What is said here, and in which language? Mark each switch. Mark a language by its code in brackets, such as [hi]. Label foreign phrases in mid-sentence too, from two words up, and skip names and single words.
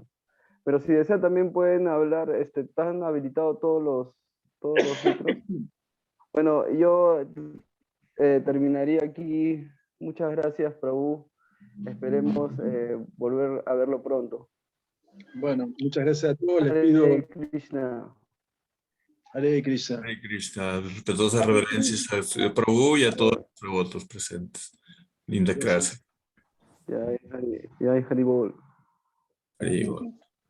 [es] Pero si desean también pueden hablar, están habilitados todos los micros. Bueno, yo terminaría aquí. Muchas gracias, Prabhu. Esperemos volver a verlo pronto. Bueno, muchas gracias a todos. Les [sa] Hare [es] pido... [sa] Krishna. Hare Krishna. Hare Krishna. [es] Respetuosas reverencias a Prabhu y a todos los devotos presentes. Linda clase. [sa] Jai Hari Bol. Hare Bol.